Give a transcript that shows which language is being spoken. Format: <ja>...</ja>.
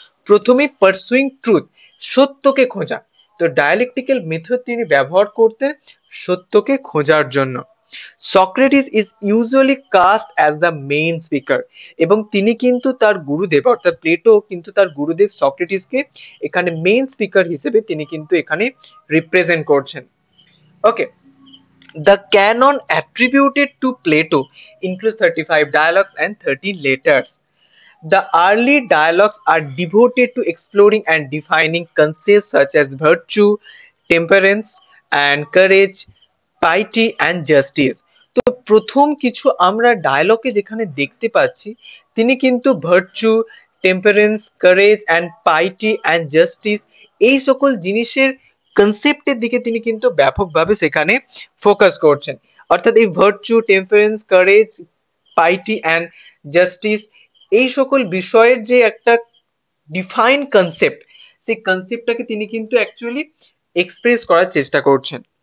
<bn>প্রথমে pursuing truth, সত্যকে খোঁজা। তো ডায়ালেকটিক্যাল মেথড তিনি ব্যবহার করতেন সত্যকে খোঁজার জন্য।</bn> <en>Socrates is usually cast as the main speaker,</en> <bn>এবং তিনি কিন্তু তার গুরুদেব অর্থাৎ প্লেটো কিন্তু তার গুরুদেব সক্রেটিসকে এখানে মেইন স্পিকার হিসেবে তিনি কিন্তু এখানে রিপ্রেজেন্ট করছেন। ওকে,</bn> <en>the canon attributed to Plato includes 35 dialogues and 13 letters. The early dialogues are devoted to exploring and defining concepts such as virtue, temperance, and courage, piety, and justice.</en> <bn>তো প্রথম কিছু আমরা ডায়লগে যেখানে দেখতে পাচ্ছি, তিনি কিন্তু ভার্চু, টেম্পারেন্স, কারেজ অ্যান্ড পাইটি অ্যান্ড জাস্টিস এই সকল জিনিসের কনসেপ্টের দিকে তিনি কিন্তু ব্যাপকভাবে সেখানে ফোকাস করছেন। অর্থাৎ এই ভার্চু, টেম্পারেন্স, কারেজ, পাইটি অ্যান্ড জাস্টিস এই সকল বিষয়ের যে একটা ডিফাইন কনসেপ্ট, সেই কনসেপ্টটাকে তিনি কিন্তু অ্যাকচুয়ালি এক্সপ্রেস করার চেষ্টা করছেন।</bn>